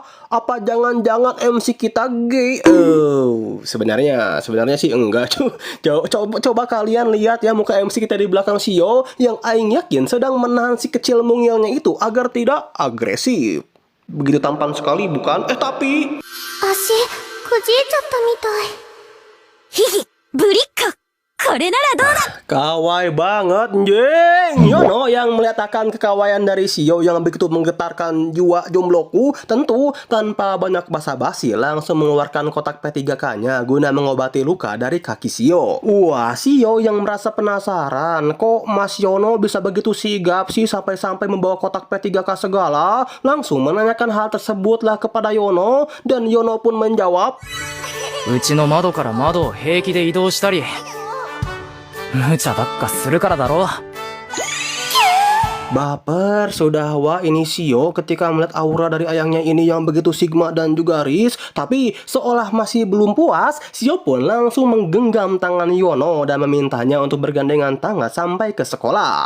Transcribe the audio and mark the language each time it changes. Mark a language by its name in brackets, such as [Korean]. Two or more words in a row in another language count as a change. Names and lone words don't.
[Indonesian] Apa jangan-jangan MC kita gay? Sebenarnya sih enggak cuy. Coba kalian lihat ya muka MC kita di belakang Shio yang aing yakin sedang menahan si kecil mungilnya itu agar tidak agresif. Begitu tampan sekali bukan? Tapi [Japanese] 足、くじいちゃったみたい。ヒヒ、ぶりっ子。これならどうだ [Indonesian] kawai banget, jeng. Yono yang melihatkan kekawaian dari Shio yang begitu menggetarkan jiwa jombloku, tentu tanpa banyak basa-basi langsung mengeluarkan kotak P3K-nya guna mengobati luka dari kaki Shio. Wah, Shio yang merasa penasaran, kok Mas Yono bisa begitu sigap sih sampai-sampai membawa kotak P3K segala, langsung menanyakan hal tersebutlah kepada Yono, dan Yono pun menjawab, [Japanese] うちの窓から窓を平気で移動したり無茶ばっかするからだろ。 [Indonesian] baper sudah wah ini Shio ketika melihat aura dari ayahnya ini yang begitu sigma dan juga Riz. Tapi seolah masih belum puas, Shio pun langsung menggenggam tangan Yono dan memintanya untuk bergandengan tangan sampai ke sekolah.